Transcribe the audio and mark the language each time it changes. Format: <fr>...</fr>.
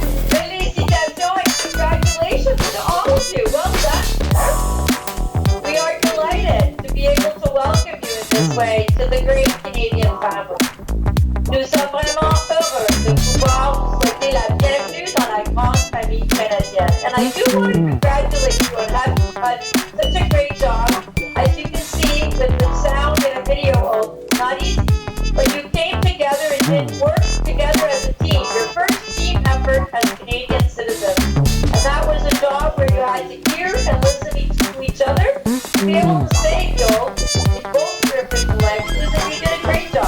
<en>Felicitations and congratulations to all of you. Well done. We are delighted to be able to welcome you in this way to the great Canadian family.</en> <fr>Nous sommes vraiment heureux de pouvoir vous souhaiter la bienvenue dans la grande famille canadienne.</fr> <en>And I do want to congratulate you on having done such a great job. As you can see, with the sound in a video, not easy, but you came together and did work together as a team. Your first team effort as Canadian citizens. And that was a job where you had to hear and listen to each other, to be able to say no in both your official languages, and you did a great job.</en>